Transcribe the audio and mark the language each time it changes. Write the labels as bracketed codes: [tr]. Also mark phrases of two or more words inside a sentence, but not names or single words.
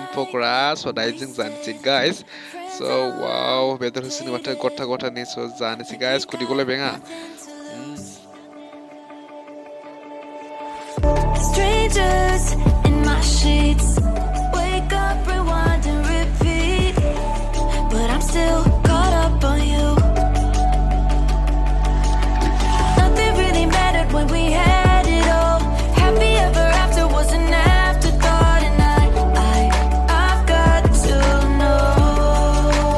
[brx] पक'रा so दायो जों जानोसै [en] guys so wow [brx] बेदर होसिनो माथो गथा so जानोसै guys खुदै गलायबाय आंहा [en] Strangers in my sheets wake up rewind and repeat but I'm still caught up on you Nothing really mattered when we had it all happy ever after was an afterthought and I've got to know